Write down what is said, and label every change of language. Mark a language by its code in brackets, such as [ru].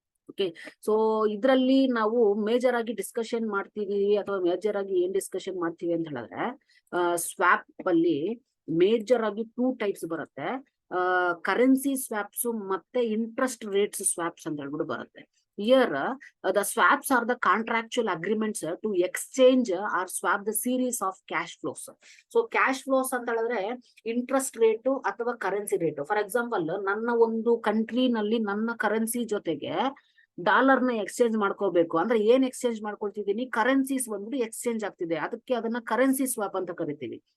[kn] Okay, so ಇದ್ರಲ್ಲಿ ನಾವು major ಆಗಿ ಡಿಸ್ಕಷನ್ ಮಾಡ್ತೀವಿ ಅಥವಾ ಮೇಜರ್ ಆಗಿ ಏನ್ ಡಿಸ್ಕಷನ್ ಮಾಡ್ತೀವಿ ಅಂತ ಹೇಳಿದ್ರೆ ಸ್ವಾಪ್ ಅಲ್ಲಿ ಮೇಜರ್ ಆಗಿ ಟೂ ಟೈಪ್ಸ್ ಬರುತ್ತೆ. ಕರೆನ್ಸಿ ಸ್ವಾಪ್ಸ್ ಮತ್ತೆ ಇಂಟ್ರೆಸ್ಟ್ ರೇಟ್ಸ್ ಸ್ವಾಪ್ಸ್ ಅಂತ ಹೇಳ್ಬಿಟ್ಟು ಬರುತ್ತೆ. [en] Here, the swaps are the contractual agreements to exchange or swap the series of cash flows. [kn] So cash flows ಅಂತ ಹೇಳಿದ್ರೆ ಇಂಟ್ರೆಸ್ಟ್ ರೇಟ್ ಅಥವಾ ಕರೆನ್ಸಿ ರೇಟ್. ಫಾರ್ ಎಕ್ಸಾಂಪಲ್, ನನ್ನ ಒಂದು ಕಂಟ್ರಿ ನಲ್ಲಿ ನನ್ನ ಕರೆನ್ಸಿ ಜೊತೆಗೆ ಡಾಲರ್ ನ ಎಕ್ಸ್ಚೇಂಜ್ ಮಾಡ್ಕೋಬೇಕು ಅಂದ್ರೆ ಏನ್ ಎಕ್ಸ್ಚೇಂಜ್ ಮಾಡ್ಕೊಳ್ತಿದೀನಿ, ಕರೆನ್ಸೀಸ್ ಬಂದ್ಬಿಟ್ಟು ಎಕ್ಸ್ಚೇಂಜ್ ಆಗ್ತಿದೆ, ಅದಕ್ಕೆ ಅದನ್ನ ಕರೆನ್ಸಿ ಸ್ವಾಪ್ ಅಂತ ಕರಿತೀವಿ.